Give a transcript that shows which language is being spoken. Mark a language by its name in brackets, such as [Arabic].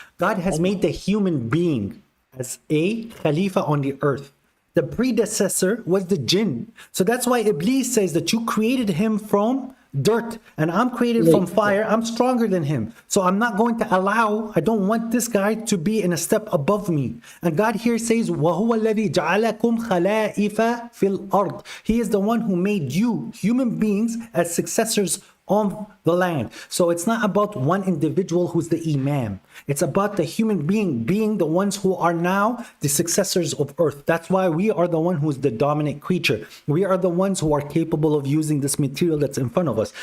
[English] God has made the human being as a Khalifa on the earth. The predecessor was the jinn. So that's why Iblis says that you created him from dirt and I'm created from fire. I'm stronger than him. So I'm not going to I don't want this guy to be in a step above me. And God here says, [Arabic] وَهُوَ الَّذِي جَعَلَكُمْ خَلَائِفَ فِي الْأَرْضِ. [English] He is the one who made you, human beings, as successors on the land. So it's not about one individual who's the imam. It's about the human being the ones who are now the successors of earth. That's why we are the one who's the dominant creature. We are the ones who are capable of using this material that's in front of us.